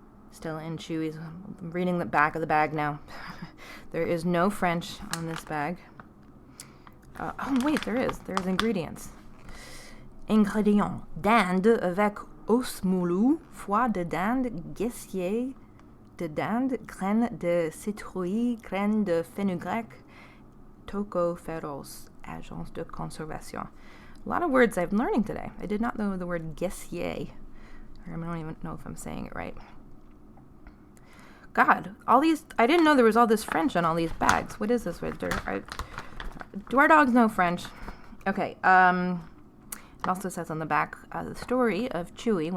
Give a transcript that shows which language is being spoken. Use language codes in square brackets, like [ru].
[en] Stella and Chewy's. I'm reading the back of the bag now. There is no French on this bag. Oh, wait, there is ingredients. [fr] Ingrédients. Dinde avec os moulu, foie de dinde, gessier de dinde, graines de citrouille, graines de fenugrec, tocopheros, agents de conservation. [en] A lot of words I'm learning today. I did not know the word gessier. I don't even know if I'm saying it right. God, all these, I didn't know there was all this French on all these bags. What is this? Do our dogs know French? Okay, it also says on the back, the story of Chewy.